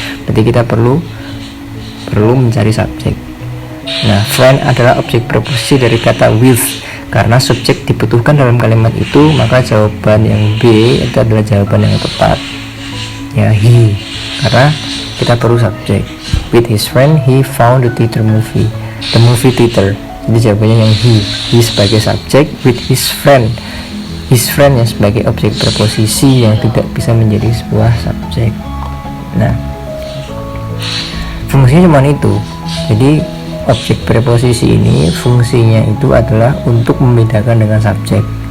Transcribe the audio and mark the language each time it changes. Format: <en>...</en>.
<id>Berarti kita perlu mencari subjek. Nah, friend adalah objek preposisi dari kata with. Karena subjek dibutuhkan dalam kalimat itu, maka jawaban yang B itu adalah jawaban yang tepat, ya, he. Karena kita perlu subjek.</id> <en>With his friend he found the movie theater.</en> <id>Jadi jawabannya yang he sebagai subjek,</id> <en>with his friend</en> <id>yang sebagai objek preposisi yang tidak bisa menjadi sebuah subjek. Nah, fungsinya cuma itu. Jadi objek preposisi ini fungsinya itu adalah untuk membedakan dengan subjek.</id>